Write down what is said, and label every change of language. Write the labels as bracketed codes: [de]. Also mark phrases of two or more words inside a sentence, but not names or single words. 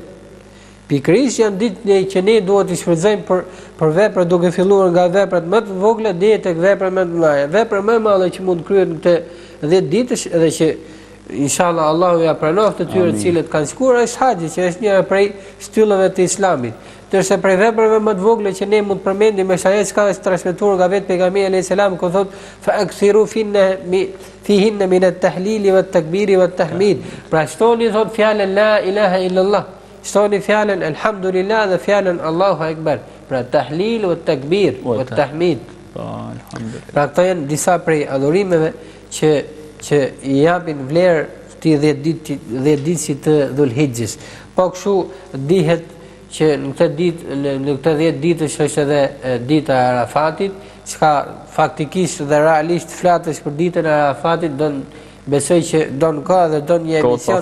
[sq] Pikërisht janë ditë që ne duhet të shfrytëzojmë për vepra duke filluar nga veprat më të vogla deri tek veprat më të mëdha. Vepra më e madhe që mund kryhet në këtë 10 ditësh edhe që inshallah Allahu ja pranon të tyre të cilët kanë shkuar është haxhi, që është njëra prej shtyllave të Islamit. Ndërsa prej veprave më të vogla që ne mund të përmendim është ajo që është transmetuar nga vetë pejgamberi [ar] عليه السلام [sq] ku thotë [ar] فأكثروا فيهن من التهليل والتكبير والتحميد. [sq] Pra shtoni thot fjalën [ar] لا إله إلا الله. [sq] Shtoni fjalën alhamdulillah dhe fjalën [ar] الله أكبر. Pra تهليل والتكبير والتحميد. Alhamdulillah. [sq] Pra këto janë disa prej adhurimeve që i japin vlerë këtij 10 ditë të Dhul-Hijjes. Po kështu dihet që në këtë 10 ditësh është edhe dita e Arafatit, çka faktikisht dhe realisht flatesh për ditën e Arafatit besoj që don ka dhe don një emision